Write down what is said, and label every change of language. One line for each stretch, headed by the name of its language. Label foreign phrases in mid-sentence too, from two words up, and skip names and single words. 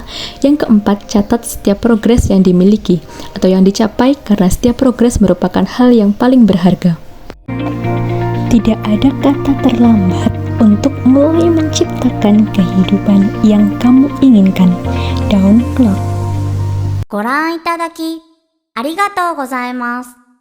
Indonesian: Yang keempat, catat setiap progres yang dimiliki atau yang dicapai karena setiap progres merupakan hal yang paling berharga. Tidak ada kata terlambat untuk mulai menciptakan kehidupan yang kamu inginkan. Dawn Clark.
Japanese: ご覧いただきありがとうございます。